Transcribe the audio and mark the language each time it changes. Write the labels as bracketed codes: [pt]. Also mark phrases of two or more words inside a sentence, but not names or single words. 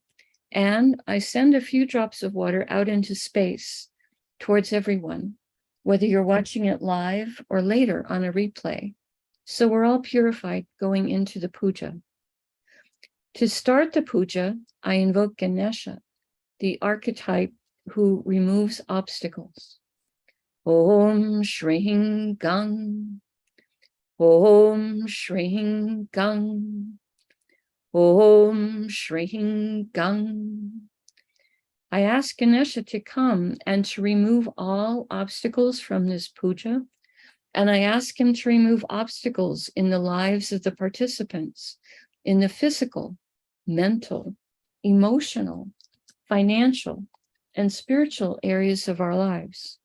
[en] And I send a few drops of water out into space towards everyone, whether you're watching it live or later on a replay. So we're all purified going into the puja. To start the puja, I invoke Ganesha, the archetype who removes obstacles. [sa] Om Shring Gang, Om Shring Gang, Om Shring Gang. [en] I ask Ganesha to come and to remove all obstacles from this puja, and I ask him to remove obstacles in the lives of the participants, in the physical, mental, emotional, financial, and spiritual areas of our lives.